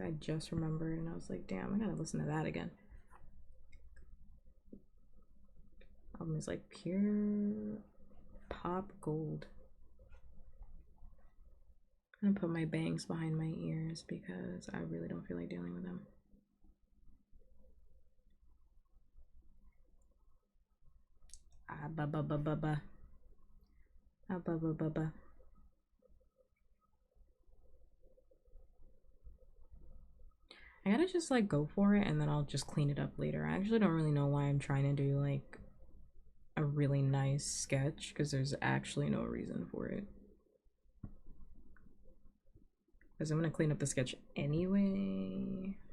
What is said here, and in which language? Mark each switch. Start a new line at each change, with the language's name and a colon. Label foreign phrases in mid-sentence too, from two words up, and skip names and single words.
English: I just remembered and I was like, damn, I gotta listen to that again. Album is like pure pop gold. I'm gonna put my bangs behind my ears because I really don't feel like dealing with them. Ah, ba ba ba ba ba. Ah, ba ba ba ba. I gotta just like go for it and then I'll just clean it up later. I actually don't really know why I'm trying to do like a really nice sketch because there's actually no reason for it. Because I'm gonna clean up the sketch anyway.